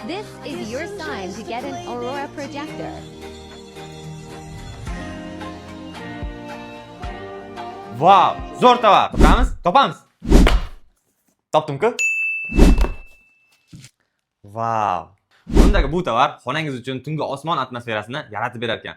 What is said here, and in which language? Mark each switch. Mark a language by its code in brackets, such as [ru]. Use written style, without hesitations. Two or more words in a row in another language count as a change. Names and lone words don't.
[en] This is your sign to get an Aurora projector. [uz] Wow, zo'r tovar. Topamiz. Topdim-ku. Wow. Bundagi bu tovar xonangiz uchun tungi osmon atmosferasini yaratib berar ekan.